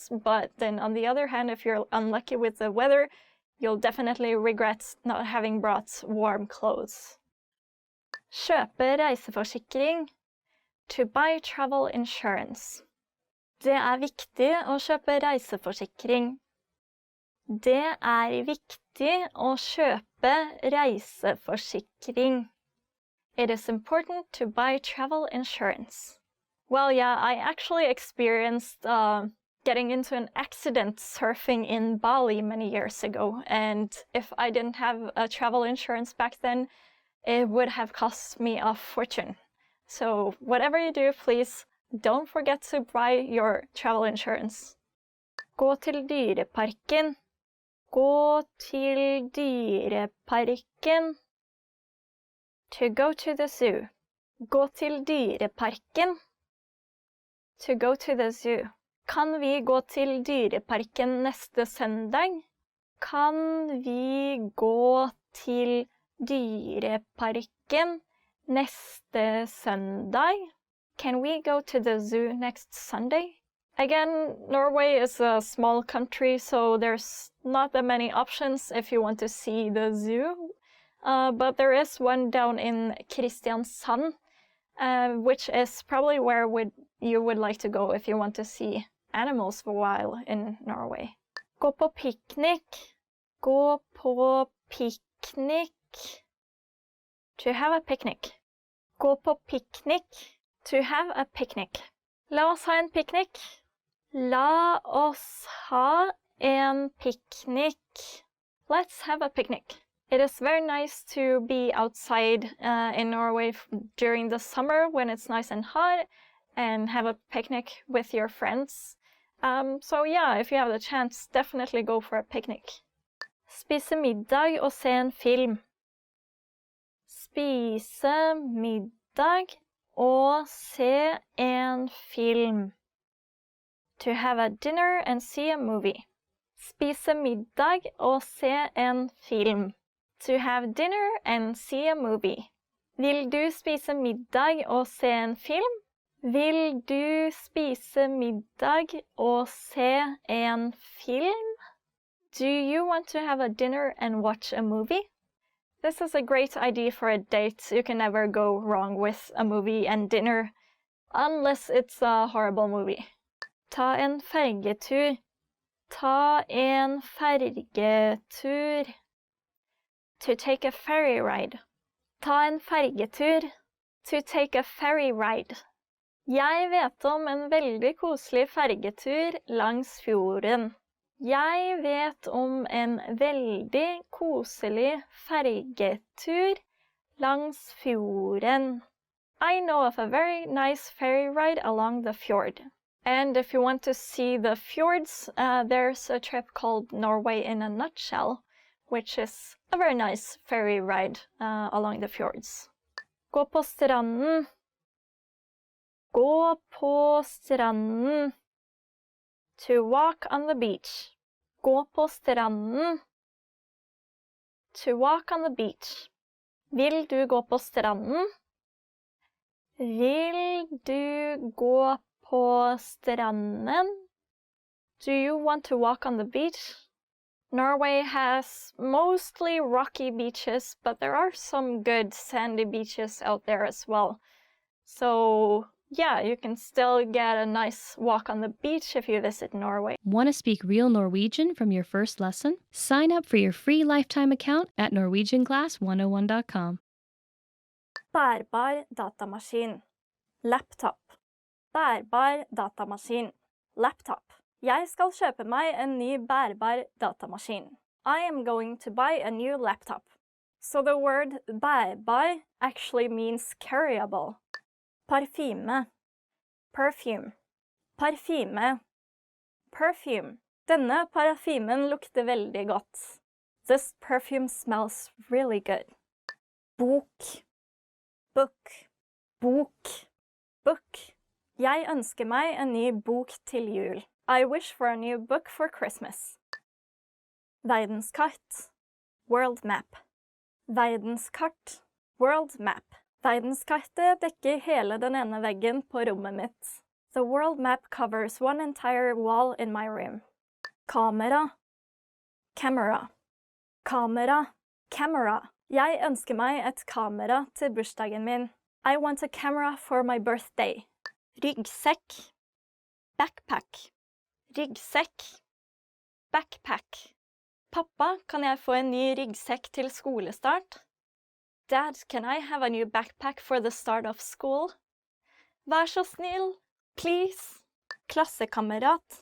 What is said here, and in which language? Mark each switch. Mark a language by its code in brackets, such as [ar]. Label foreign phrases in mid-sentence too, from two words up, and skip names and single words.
[en] But then on the other hand, if you're unlucky with the weather, you'll definitely regret not having brought warm clothes. [no] Kjøpe reiseforsikring. [en] To buy travel insurance. [no] Det viktig å kjøpe reiseforsikring. Det viktig å kjøpe reiseforsikring. [en] It is important to buy travel insurance. Well, yeah, I actually experienced getting into an accident surfing in Bali many years ago, and if I didn't have a travel insurance back then, it would have cost me a fortune. So whatever you do, please don't forget to buy your travel insurance. [no] Gå til dyreparken. Gå til dyreparken. [en] To go to the zoo. [no] Gå til dyreparken. [en] To go to the zoo. [no] Kan vi gå til dyreparken neste søndag? Kan vi gå til dyreparken neste søndag? [en] Can we go to the zoo next Sunday? Again, Norway is a small country, so there's not that many options if you want to see the zoo. But there is one down in Kristiansand, which is probably where you would like to go if you want to see animals for a while in Norway. [no] Gå på piknik. Gå på piknik. [en] To have a picnic. [no] Gå på piknik. [en] To have a picnic. [no] La oss ha en piknik. La oss ha en piknik. [en] Let's have a picnic. It is very nice to be outside in Norway during the summer when it's nice and hot and have a picnic with your friends. So yeah, if you have the chance, definitely go for a picnic. [no] Spise middag og se en film. Spise middag og se en film. [en] To have a dinner and see a movie. [no] Spise middag og se en film. [en] To have dinner and see a movie. [no] Vil du spise middag og se en film? Vil du spise middag og se en film? [en] Do you want to have a dinner and watch a movie? This is a great idea for a date. You can never go wrong with a movie and dinner, unless it's a horrible movie. [no] Ta en fergetur. Ta en fergetur. [en] To take a ferry ride. [no] Ta en fergetur. [en] To take a ferry ride. [no] Jeg vet om en veldig koselig fergetur langs fjorden. Jeg vet om en veldig koselig fergetur langs fjorden. [en] I know of a very nice ferry ride along the fjord. And if you want to see the fjords, there's a trip called Norway in a Nutshell, which is a very nice ferry ride along the fjords. [no] Gå på stranden. Gå på stranden. [en] To walk on the beach. [no] Gå på stranden. [en] To walk on the beach. [no] Vil du gå på stranden? Vil du gå på stranden? [en] Do you want to walk on the beach? Norway has mostly rocky beaches, but there are some good sandy beaches out there as well. So yeah, you can still get a nice walk on the beach if you visit Norway. Want to speak real Norwegian from your first lesson? Sign up for your free lifetime account at NorwegianClass101.com. [no] Bærbar datamaskin. Laptop. Bærbar datamaskin. Laptop. Jeg skal kjøpe meg en ny bærbar datamaskin. [en] I am going to buy a new laptop. So the word bærbar actually means carryable. [no] Parfyme. Perfume. Parfyme. Perfume. Denne parfymen lukter veldig godt. [en] This perfume smells really good. [no] Bok. Book. Bok. [en] Book. [no] Jeg ønsker meg en ny bok til jul. [en] I wish for a new book for Christmas. Verdenskart. World map. Verdenskart. World map. [no] Verdenskartet dekker hele den ene veggen på rommet mitt. [en] The world map covers one entire wall in my room. [no] Kamera. Camera. Kamera. [en] Camera. [no] Jeg ønsker meg et kamera til bursdagen min. [en] I want a camera for my birthday. [no] Ryggsekk. Backpack. Ryggsekk. Backpack. Pappa, kan jeg få en ny ryggsekk til skolestart? [en] Dad, can I have a new backpack for the start of school? [no] Vær så snill, please. Klassekamerat.